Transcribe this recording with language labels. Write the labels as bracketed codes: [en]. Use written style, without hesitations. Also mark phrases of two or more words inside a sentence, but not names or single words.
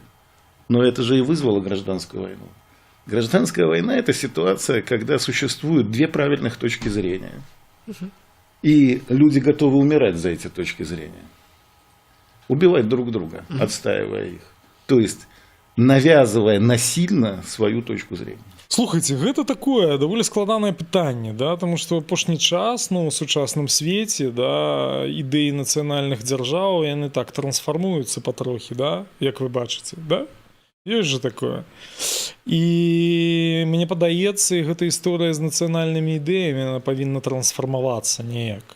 [ru] Но это же и вызвало гражданскую войну. Гражданская война – это ситуация, когда существуют 2 правильных точки зрения. И люди готовы умирать за эти точки зрения. Убивать друг друга, отстаивая их. То есть навязывая насильно свою точку зрения. [be] Слухайте, гэта такое даволі складанае пытанне, да, тому што апошні час, ну, у сучасным свеце, да, ідэі нацыянальных дзяржаў, яны так трансфармуюцца патрохі, да, як вы бачыце, да? Ёсць же такое. І мне падаецца, і гэта гісторыя з нацыянальнымі ідэямі, яна павінна трансфармавацца неяк.